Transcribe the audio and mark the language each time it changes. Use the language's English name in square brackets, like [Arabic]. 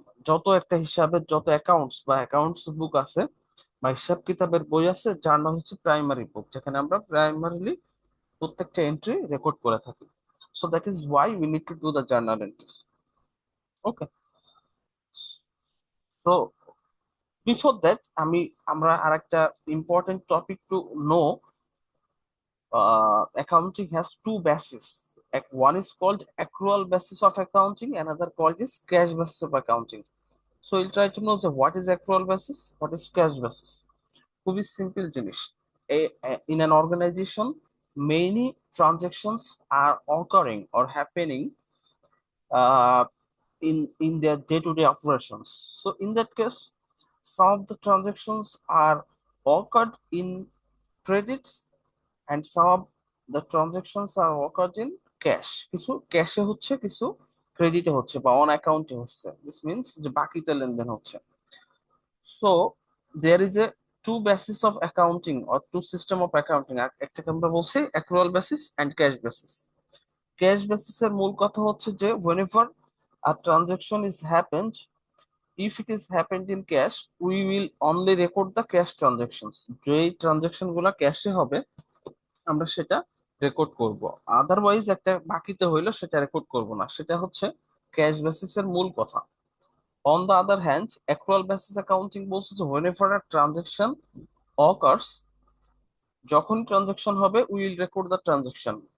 [Bangla] যত একটা হিসাবের যত অ্যাকাউন্টস বা অ্যাকাউন্টস বুক আছে বা হিসাব কিতাবের বই আছে, জার্নাল হচ্ছে প্রাইমারি বুক, যেখানে আমরা প্রাইমারিলি প্রত্যেকটা এন্ট্রি রেকর্ড করে থাকি। [English] So that is why we need to do the journal entries. Okay. তো before that আমরা আরেকটা important topic to know. Accounting has two bases. One is called accrual basis of accounting, another called is cash basis of accounting. So we'll try to know what is accrual basis, what is cash basis. [Bangla] খুবই simple জিনিস। [English] In an organization, many transactions are occurring or happening uh, in their day-to-day operations. So in that case, some of the transactions are occurred in credits and some of the transactions are occurred in cash. [Bangla] কিছু ক্যাশে হচ্ছে, কিছু ক্রেডিটে হচ্ছে বা on অ্যাকাউন্টে হচ্ছে। [English] this means [Bangla] যে বাকিতে লেনদেন হচ্ছে। [English] So there is a two basis of accounting or two system of accounting. [Bangla] একটাকে আমরা বলছি accrual basis and cash basis. Cash বেসিসের মূল কথা হচ্ছে যে [English] whenever a transaction is happened, if it is happened in cash, we will only record the cash transactions. [Bangla] যে transaction গুলা ক্যাশে হবে আমরা সেটা রেকর্ড করব। আদারওয়াইজ একটা বাকিতে হইলো সেটা রেকর্ড করব না। সেটা হচ্ছে ক্যাশ বেসিসের মূল কথা। [English] on the other hand, accrual basis accounting বলছে যে whenever a transaction occurs, [Bangla] যখন ট্রানজাকশন হবে [English] We will record the transaction.